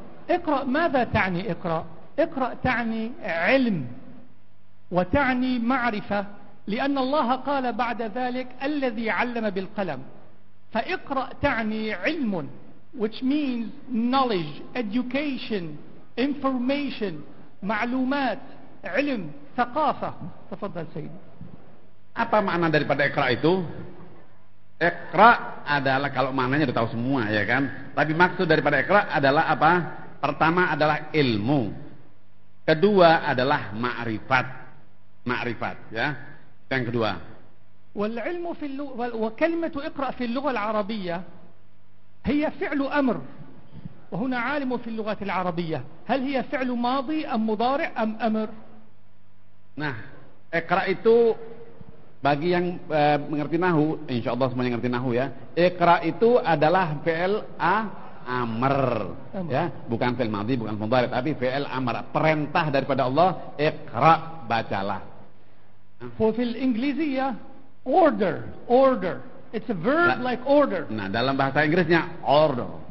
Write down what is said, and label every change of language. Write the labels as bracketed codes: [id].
[ar] اقرأ ماذا تعني اقرأ؟ اقرأ تعني علم وتعني معرفة لأن الله قال بعد ذلك الذي علم بالقلم. فاقرأ تعني علم [en] which means knowledge, education, information, [ar] معلومات, علم, ثقافة. تفضل سيدي. [id] Apa makna daripada Iqra itu? Iqra adalah, kalau maknanya udah tahu semua ya kan. Tapi maksud daripada Iqra adalah apa? Pertama adalah ilmu. Kedua adalah ma'rifat. Ma'rifat ya. Yang kedua. [ar] والعلم في اللغة وكلمة اقرأ في اللغة العربية هي فعل أمر. وهنا عالم في اللغة العربية هل هي فعل ماضي أم مضارع أم أمر؟ [id] Nah, Iqra itu bagi yang mengerti nahu, insyaallah semuanya ngerti nahu ya. Iqra itu adalah fi'il amr. Ya, bukan fi'il madhi, bukan mudhari, tapi fi'il amr, perintah daripada Allah, iqra, bacalah. [ar] وفي الإنجليزية order. [en] It's a verb like order. [id] Nah, dalam bahasa Inggrisnya order.